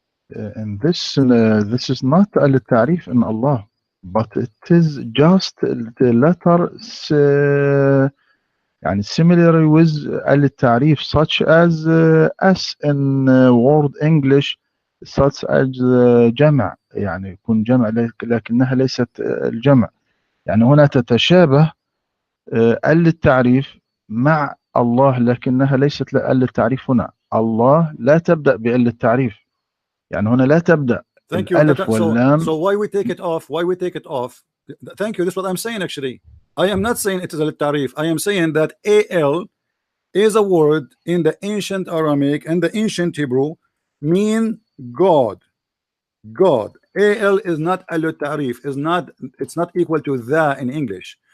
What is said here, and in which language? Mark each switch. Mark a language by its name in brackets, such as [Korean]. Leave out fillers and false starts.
[English] And this is not al-ta'rif in Allah, but it is just the letter يعني similar with al-ta'rif, such as as in word English, such as [Arabic] جمع، يعني يكون جمع لكنها ليست الجمع. يعني هنا تتشابه التعريف مع الله، لكنها ليست التعريف. هنا الله لا تبدأ بالتعريف، يعني هنا لا تبدأ [English] Thank you. [Arabic] الألف واللام. [English] So why we take it off? Why we take it off? Thank you. This is what I'm saying. Actually, I am not saying it is a tarif. I am saying that al is a word in the ancient Aramaic and the ancient Hebrew, mean God. God. Al is not al ta'rif, is not, it's not equal to the in English.